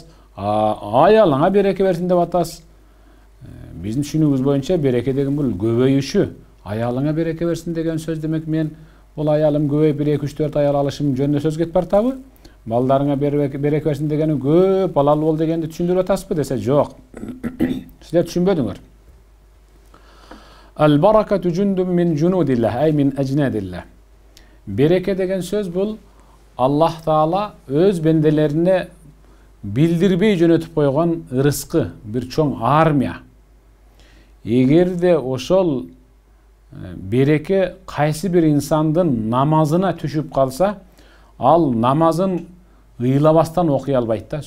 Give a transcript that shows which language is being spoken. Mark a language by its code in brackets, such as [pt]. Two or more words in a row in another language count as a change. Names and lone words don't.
[ky] Аялыңа береке берсин деп атасыз. Биздин түшүнүгүбүз боюнча береке деген бул көбөйүшү. Аялыңа береке берсин деген сөз демек мен бул аялым көбөйүп 1-2-3-4 аял алышым жөнүндө сөз кетип бартабы? Балдарыңа береке берсин дегени көп балалы бол дегенди түшүндүрүп атасызбы десе жок. Силер түшүнбөдүңөр. [ar] البركة جند من جنود الله، أي من أجناد الله. [ky] Береке деген сөз бул Аллах Таала өз бенделерине билдирбей жөнөтүп койгон ырызкы, бир чоң армия. Эгерде ошол береке кайсы бир инсандын намазына түшүп калса, ал намазын ыйлабастан окуй албайт да.